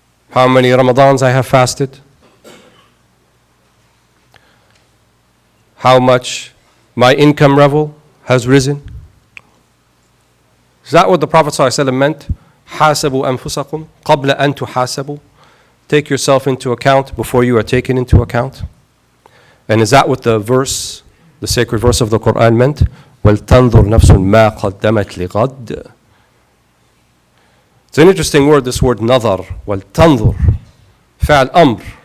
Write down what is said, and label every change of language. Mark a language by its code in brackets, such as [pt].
[en] How many Ramadans I have fasted? How much my income level has risen? Is that what the Prophet ﷺ meant? [ar] حاسبوا أنفسكم قبل أن تحاسبوا. [en] Take yourself into account before you are taken into account. And is that what the verse, the sacred verse of the Quran meant? [ar] وَلْتَنْظُرْ نَفْسٌ مَا قَدَّمَتْ لِغَدٍ. [en] It's an interesting word, this word نظر. [ar] وَلْتَنْظُرْ فعل أمر.